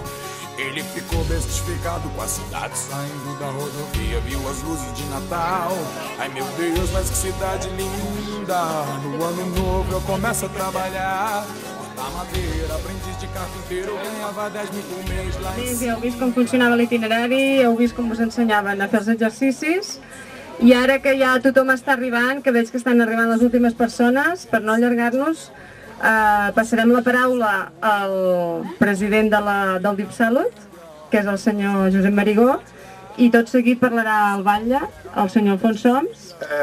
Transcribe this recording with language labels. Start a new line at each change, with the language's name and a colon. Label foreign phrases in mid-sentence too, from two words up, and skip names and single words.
Portuguese: Ele ficou bestificado com a cidade, saindo da rodovia, viu as luzes de Natal. Ai meu Deus, mas que cidade linda, no ano novo eu começo a trabalhar. Cortar madeira, aprendiz de carpinteiro, ganhava 10 mil por mês lá em
Catalan: Ja heu vist com funcionava l'itinerari, heu vist com us ensenyaven a fer els exercicis. I ara que ja tothom està arribant, que veig que estan arribant les últimes persones, per no allargar-nos, passarem la paraula al president del DIPSalut, que és el senyor Josep Marigó, i tot seguit parlarà el batlle, el senyor Alfonso Oms.